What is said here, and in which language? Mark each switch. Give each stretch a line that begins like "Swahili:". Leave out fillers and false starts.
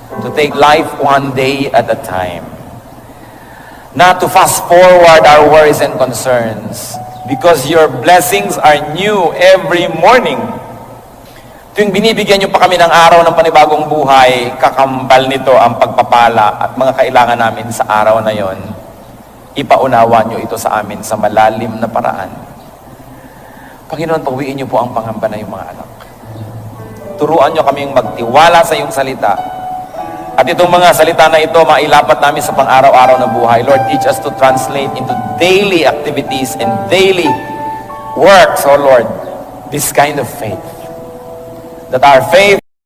English: To take life one day at a time. Not to fast forward our worries and concerns, because your blessings are new every morning.
Filipino: Tuwing binibigyan niyo pa kami ng araw ng panibagong buhay, kakambal nito ang pagpapala at mga kailangan namin sa araw na yon. Ipaunawa niyo ito sa amin sa malalim na paraan. Panginoon, pawiin niyo po ang pangamba na yung mga anak. Turuan niyo kaming magtiwala sa iyong salita. At itong mga salita na ito, mailapat namin sa pang-araw-araw na buhay.
English: Lord, teach us to translate into daily activities and daily works, oh Lord, this kind of faith. That our faith